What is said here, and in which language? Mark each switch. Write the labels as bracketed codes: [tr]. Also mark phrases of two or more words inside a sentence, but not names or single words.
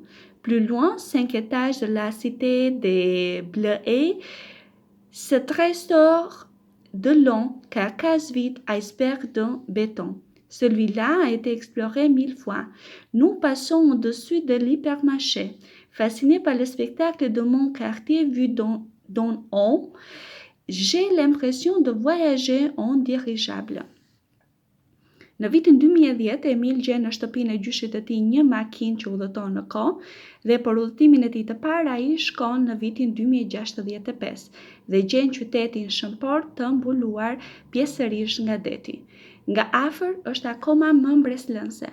[fr] Plus loin, 5 étages de la cité des Bleuets se trésor de longs carcasses vides icebergs de béton. Celui-là a été exploré 1000 fois. Nous passons au-dessus de l'hypermarché. Fasciné par le spectacle de mon quartier vu d'en haut, j'ai l'impression de voyager en dirigeable. [sq] Në vitin 2010, Emil gjen në shtëpinë e gjyshit të tij një makinë që udhëton në kohë dhe për udhëtimin e tij të parë ai shkon në vitin 2065 dhe gjen qytetin shënpor të mbuluar pjesërisht nga deti. Nga afër është akoma më mbreslënse.